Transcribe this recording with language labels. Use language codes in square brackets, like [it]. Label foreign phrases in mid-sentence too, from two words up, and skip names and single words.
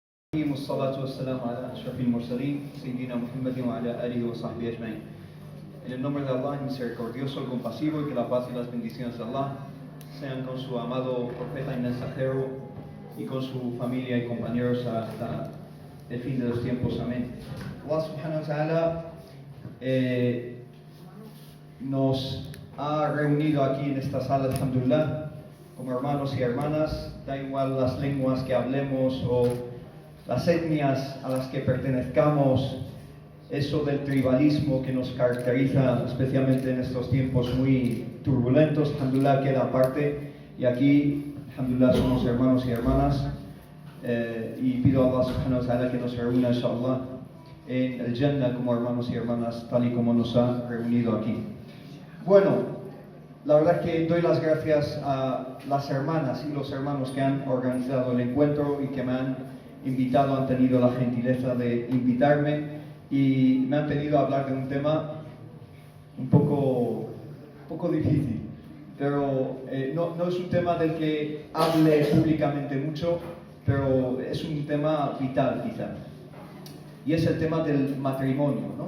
[ar] والصلاة والسلام على أشرف المرسلين سيدنا محمد وعلى آله وصحبه أجمعين. [es] En el nombre de Allah, el misericordioso, el compasivo, y que la paz y las bendiciones de Allah sean con su amado profeta y mensajero y con su familia y compañeros hasta el fin de los tiempos. Amén. [ar] الله سبحانه وتعالى [es] nos ha reunido aquí en esta sala, alhamdulillah, como hermanos y hermanas, da igual las lenguas que hablemos o las etnias a las que pertenezcamos, eso del tribalismo que nos caracteriza especialmente en estos tiempos muy turbulentos, alhamdulillah, queda aparte, y aquí, alhamdulillah, somos hermanos y hermanas, y pido a [ar] الله سبحانه وتعالى [es] que nos reúna, inshallah, en el Jannah como hermanos y hermanas, tal y como nos ha reunido aquí. Bueno, la verdad es que doy las gracias a las hermanas y los hermanos que han organizado el encuentro y que me han invitado, han tenido la gentileza de invitarme y me han pedido hablar de un tema un poco difícil, pero no es un tema del que hable públicamente mucho, pero es un tema vital quizá, y es el tema del matrimonio, ¿no?